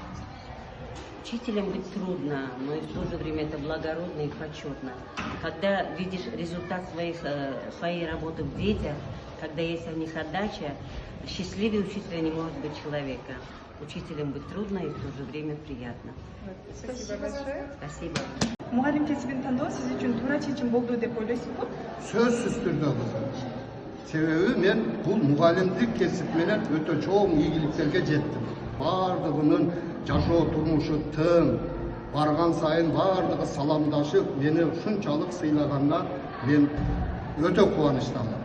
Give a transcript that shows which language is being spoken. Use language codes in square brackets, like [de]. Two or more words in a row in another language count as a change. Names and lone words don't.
[ru] Учителем быть трудно, но и в то же время это благородно и почетно. Когда видишь результат своей работы в детях, когда есть о них отдача, счастливее учителя не может быть человека. Учителем быть трудно и в то же время приятно. Спасибо большое. Спасибо. [ky] Мугалим кесибин тандоо сиз үчүн туура чечим болду деп ойлойсузбу? Сөзсүз түрдө кызым. Себеби мен бул мугалимдик кесип менен өтө чоң ийгиликтерге жеттим. Бардыгынын жашоо турмушу тың, барган сайын бардыгы саламдашып, мени ушунчалык сыйлаганына мен өтө кубанычтамын.